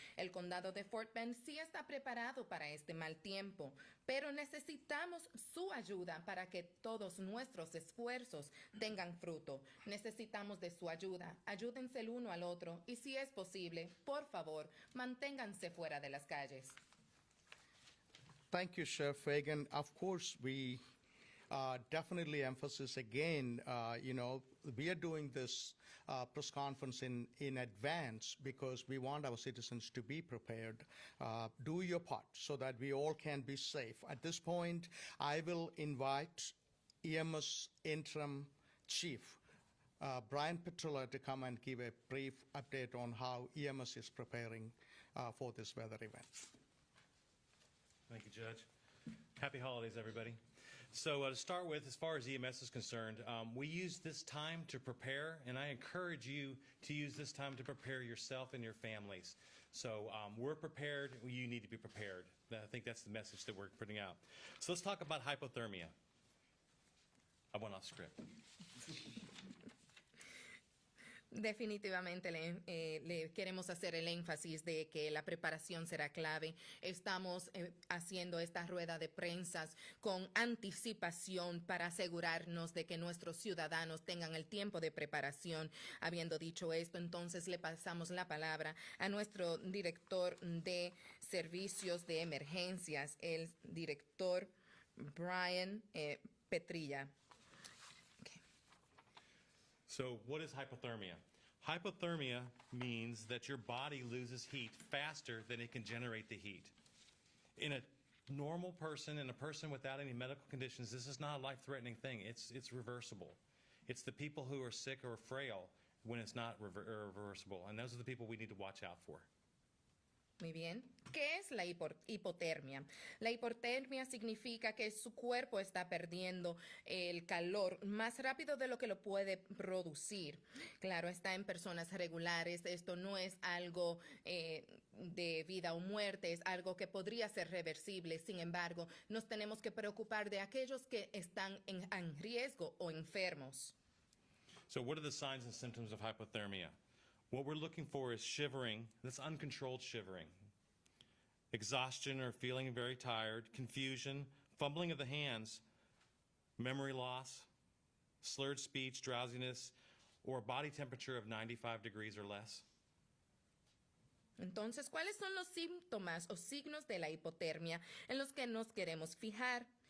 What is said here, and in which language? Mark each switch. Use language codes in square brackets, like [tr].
[es] El condado de Fort Bend sí está preparado para este mal tiempo, pero necesitamos su ayuda para que todos nuestros esfuerzos tengan fruto. Necesitamos de su ayuda. Ayúdense el uno al otro y si es posible, por favor, manténganse fuera de las calles. [en] Thank you, Chef Fagan. Of course, we definitely emphasis again, we are doing this press conference in advance because we want our citizens to be prepared. Do your part so that we all can be safe. At this point, I will invite EMS Interim Chief Brian Petrilla to come and give a brief update on how EMS is preparing for this weather event. Thank you, Judge. Happy holidays, everybody. So to start with, as far as EMS is concerned, we use this time to prepare, and I encourage you to use this time to prepare yourself and your families. So we're prepared. You need to be prepared. I think that's the message that we're putting out. So let's talk about hypothermia. I went off script. [es] Definitivamente le queremos hacer el énfasis de que la preparación será clave. Estamos haciendo esta rueda de prensa con anticipación para asegurarnos de que nuestros ciudadanos tengan el tiempo de preparación. Habiendo dicho esto, entonces le pasamos la palabra a nuestro director de servicios de emergencias, el director Brian Petrilla. [en] So what is hypothermia? Hypothermia means that your body loses heat faster than it can generate the heat. In a normal person, in a person without any medical conditions, this is not a life-threatening thing. It's reversible. It's the people who are sick or frail when it's not reversible, and those are the people we need to watch out for. [es] Muy bien. ¿Qué es la hipotermia? La hipotermia significa que su cuerpo está perdiendo el calor más rápido de lo que lo puede producir. Claro, está en personas regulares. Esto no es algo de vida o muerte, es algo que podría ser reversible. Sin embargo, nos tenemos que preocupar de aquellos que están en riesgo o enfermos. [en] So what are the signs and symptoms of hypothermia? What we're looking for is shivering, that's uncontrolled shivering, exhaustion or feeling very tired, confusion, fumbling of the hands, memory loss, slurred speech, drowsiness, or a body temperature of 95 degrees or less. [es] Entonces, ¿cuáles son los síntomas o signos de la hipotermia en los que nos queremos fijar?